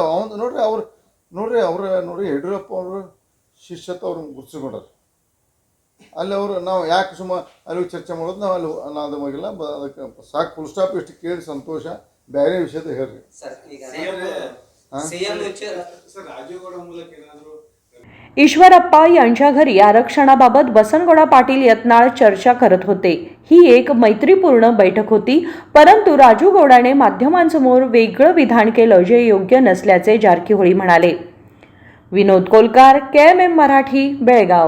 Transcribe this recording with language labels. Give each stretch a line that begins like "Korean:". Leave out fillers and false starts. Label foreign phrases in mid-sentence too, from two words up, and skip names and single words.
Kannada: ಅವ್ನು ನೋಡ್ರಿ ಯಡಿಯೂರಪ್ಪ ಅವರು ಶಿಷ್ಯತ್ವ ಅವ್ರು ಗುರ್ಸ್ಕೊಂಡ್ರೆ ಅಲ್ಲಿ ಅವರು ನಾವು ಯಾಕೆ ಅಲ್ಲಿ ಚರ್ಚೆ ಮಾಡೋದು. ನಾವು ಅಲ್ಲಿ ಅದು ಹೋಗಿಲ್ಲ. ಅದಕ್ಕೆ ಸಾಕು,
English: full stop.
Kannada: ಇಷ್ಟು ಕೇಳಿ ಸಂತೋಷ. ಬೇರೆ ವಿಷಯದ ಹೇಳ್ರಿ ಸರ್. ಈಗ ರಾಜುಗೌಡ ಮೂಲಕ ಏನಾದರೂ
Marathi: ईश्वरप्पा यांच्या घरी आरक्षणाबाबत बसनगौडा पाटील यत्नाळ चर्चा करत होते. ही एक मैत्रीपूर्ण बैठक होती, परंतु राजू गौडाने माध्यमांसमोर वेगळं विधान केलं जे योग्य नसल्याचे जारकीहोळी म्हणाले. विनोद कोलकार, KMM मराठी, बेळगाव.